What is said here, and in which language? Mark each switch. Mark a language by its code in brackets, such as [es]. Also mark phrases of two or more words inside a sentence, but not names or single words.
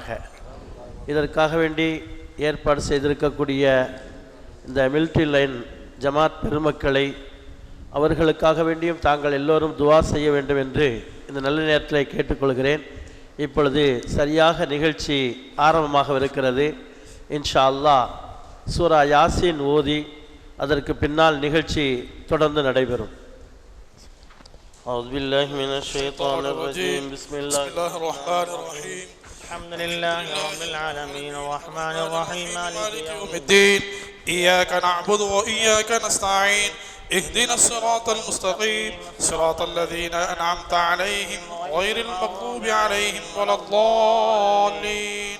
[ta] இதற்காக வேண்டி ஏற்பாடு செய்திருக்கக்கூடிய இந்த மிலிட்ரி லைன் ஜமாத் பெருமக்களை அவர்களுக்காக வேண்டியும் தாங்கள் எல்லோரும் துவா செய்ய வேண்டும் என்று இந்த நல்ல நேரத்தில் கேட்டுக்கொள்கிறேன். இப்பொழுது சரியாக நிகழ்ச்சி ஆரம்பமாக இருக்கிறது. [ar] إن شاء الله [ta] சூரா யாசின் ஓதி அதற்கு பின்னால் நிகழ்ச்சி தொடர்ந்து நடைபெறும். [ar] أعوذ بالله من الشيطان الرجيم. بسم الله الرحمن الرحيم. الحمد لله رب العالمين الرحمن الرحيم مالك يوم الدين. إياك نعبد وإياك نستعين. اهدنا الصراط المستقيم صراط الذين أنعمت عليهم غير المغضوب عليهم ولا الضالين.